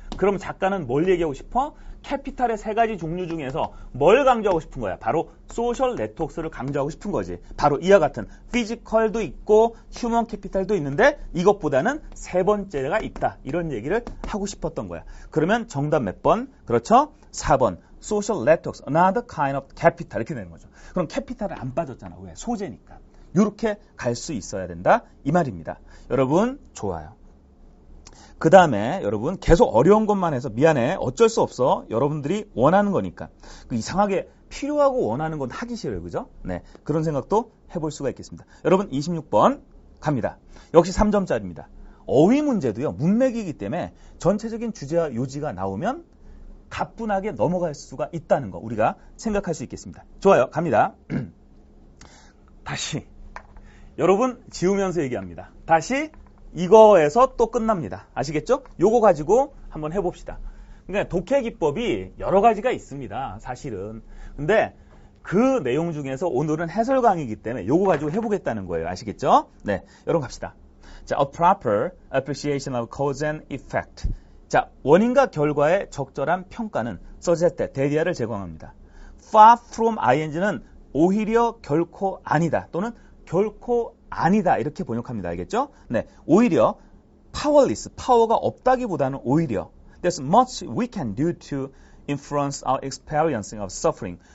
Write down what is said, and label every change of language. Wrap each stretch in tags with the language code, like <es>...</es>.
<ko>그럼 작가는 뭘 얘기하고 싶어? 캐피탈의 세 가지 종류 중에서 뭘 강조하고 싶은 거야? 바로 소셜 네트워크를 강조하고 싶은 거지. 바로 이와 같은 피지컬도 있고 휴먼 캐피탈도 있는데 이것보다는 세 번째가 있다. 이런 얘기를 하고 싶었던 거야. 그러면 정답 몇 번? 그렇죠? 4번.</ko> <en>Social networks, another kind of capital.</en> <ko>이렇게 되는 거죠. 그럼 캐피탈은 안 빠졌잖아. 왜? 소재니까. 이렇게 갈 수 있어야 된다. 이 말입니다. 여러분, 좋아요. 그 다음에 여러분 계속 어려운 것만 해서 미안해. 어쩔 수 없어. 여러분들이 원하는 거니까. 이상하게 필요하고 원하는 건 하기 싫어요. 그죠? 네. 그런 생각도 해볼 수가 있겠습니다. 여러분 26번 갑니다. 역시 3점짜리입니다. 어휘 문제도요. 문맥이기 때문에 전체적인 주제와 요지가 나오면 가뿐하게 넘어갈 수가 있다는 거 우리가 생각할 수 있겠습니다. 좋아요. 갑니다. 다시 여러분 지우면서 얘기합니다. 다시 이거에서 또 끝납니다. 아시겠죠? 요거 가지고 한번 해봅시다. 그러니까 독해 기법이 여러 가지가 있습니다. 사실은. 근데 그 내용 중에서 오늘은 해설 강의이기 때문에 요거 가지고 해보겠다는 거예요. 아시겠죠? 네, 여러분 갑시다.</ko> <en>자, a proper appreciation of cause and effect.</en> <ko>자, 원인과 결과의 적절한 평가는</ko> <en>suggest that,</en> <ko>대디아를 제공합니다. far from ing는 오히려 결코 아니다 또는 결코 아니다 이렇게 번역합니다. 알겠죠? 네, 오히려</ko> <en>powerless,</en> <ko>파워가 없다기보다는 오히려</ko> <en>there's much we can do to influence our experience of suffering.</en>